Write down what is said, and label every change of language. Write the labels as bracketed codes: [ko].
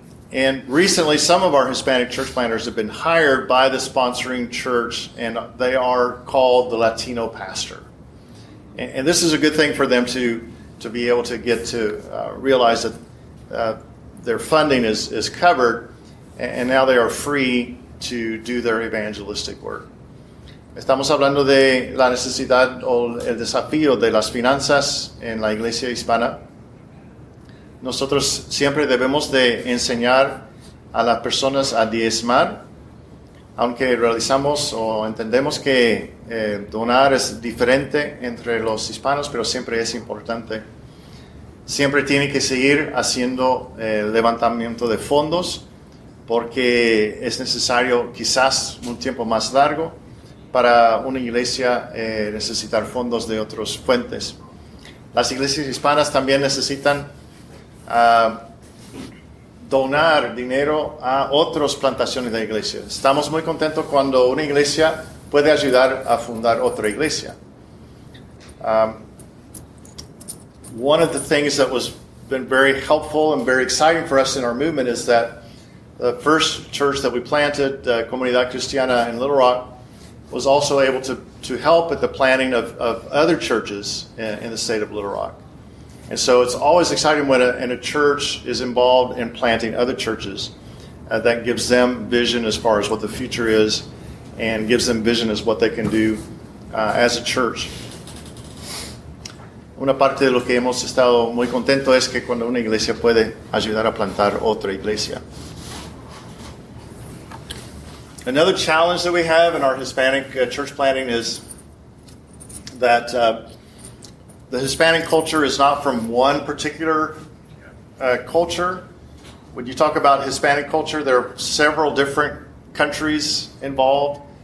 [en] And recently, some of our Hispanic church planters have been hired by the sponsoring church, and they are called the Latino pastor. And this is a good thing for them to be able to get to realize that their funding is covered, and now they are free to do their evangelistic work. [es] Estamos hablando de la necesidad o el desafío de las finanzas en la iglesia hispana. Nosotros siempre debemos de enseñar a las personas a diezmar, aunque realizamos o entendemos que donar es diferente entre los hispanos, pero siempre es importante. Siempre tiene que seguir haciendo levantamiento de fondos, porque es necesario quizás un tiempo más largo para una iglesia necesitar fondos de otras fuentes. Las iglesias hispanas también necesitan donar dinero a otras plantaciones de iglesias. Estamos muy contentos cuando una iglesia puede ayudar a fundar otra iglesia. [en] One of the things that was been very helpful and very exciting for us in our movement is that the first church that we planted, Comunidad Cristiana in Little Rock, was also able to help at the planting of other churches in the state of Little Rock. And so it's always exciting when a church is involved in planting other churches. That gives them vision as far as what the future is, and gives them vision as what they can do as a church. [es] Una parte de lo que hemos estado muy contentos es que cuando una iglesia puede ayudar a plantar otra iglesia. [en] Another challenge that we have in our Hispanic church planting is that the Hispanic culture is not from one particular culture. When you talk about Hispanic culture, there are several different countries involved.